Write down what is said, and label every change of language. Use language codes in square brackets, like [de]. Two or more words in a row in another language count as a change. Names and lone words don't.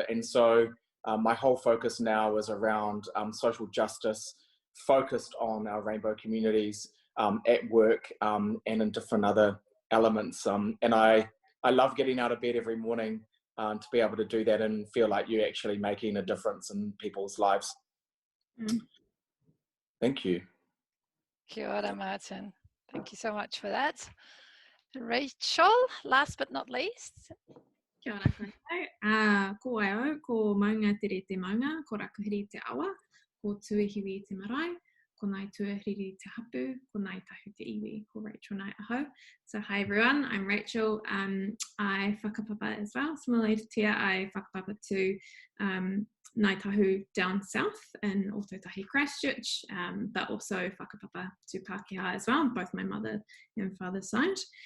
[en] And so my whole focus now is around social justice, focused on our rainbow communities at work and in different other elements. And I love getting out of bed every morning to be able to do that and feel like you're actually making a difference in people's lives. Thank you. [mi] Kia ora, [en] Martin. Thank you so much for that. Rachel, last but not least. [mi] Kia ora koutou. Ko ai au, ko maunga tere te maunga, ko rakuhiri te awa, ko tuahiwi te marae, ko nai tuahiri te hapu, ko nai tahu te iwi, ko Rachel nai ahau. [en] So hi everyone, I'm Rachel. I whakapapa as well. Similarly to Teah, I whakapapa to nai tahu down south in Ōtautahi Christchurch, but also whakapapa to Pākehā as well, both my mother and father's side.